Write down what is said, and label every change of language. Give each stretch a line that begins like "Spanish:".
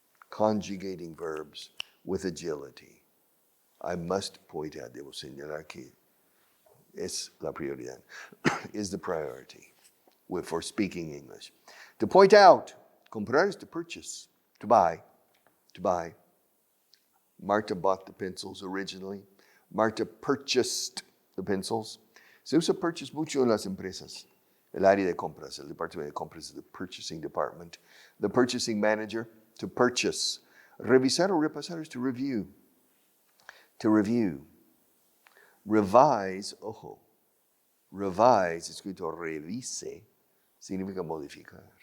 English: Conjugating verbs with agility. I must point out,
Spanish: debo señalar que es la prioridad,
English: is the priority for speaking English. To point out, comprar is to purchase, to buy. Marta bought the pencils originally. Marta purchased the pencils.
Spanish: Se usa purchase mucho en las empresas. El área de compras, el departamento de compras
English: is the purchasing department. The purchasing manager, to purchase.
Spanish: Revisar o repasar
English: is to review. To review.
Spanish: Revise, ojo. Revise, escrito revise, significa modificar.